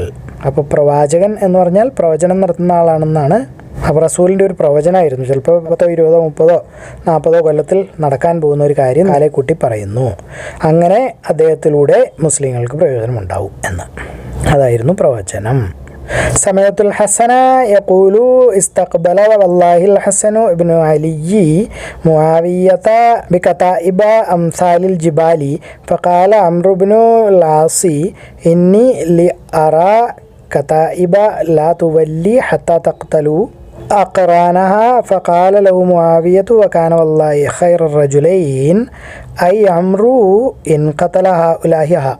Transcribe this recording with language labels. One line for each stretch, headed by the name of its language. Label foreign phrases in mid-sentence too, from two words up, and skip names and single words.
Malayalam: അപ്പോൾ പ്രവാചകൻ എന്ന് പറഞ്ഞാൽ പ്രവചനം നടത്തുന്ന ആളാണെന്നാണ്. അപ്പോൾ റസൂലിൻ്റെ ഒരു പ്രവചനമായിരുന്നു. ചിലപ്പോൾ 10, 20, 30, 40 കൊല്ലത്തിൽ നടക്കാൻ പോകുന്ന ഒരു കാര്യം കാലേക്കൂട്ടി പറയുന്നു. അങ്ങനെ അദ്ദേഹത്തിലൂടെ മുസ്ലിങ്ങൾക്ക് പ്രയോജനമുണ്ടാവും എന്ന്. അതായിരുന്നു പ്രവചനം.
Arabic: سمعت الحسن يقول استقبل والله الحسن ابن علي معاوية بكتائب أمثال الجبال فقال عمرو بن العاص إني لأرى كتائب لا تولي حتى تقتلوا أقرانها فقال له معاوية وكان والله خير الرجلين أي عمرو إن قتل هؤلاء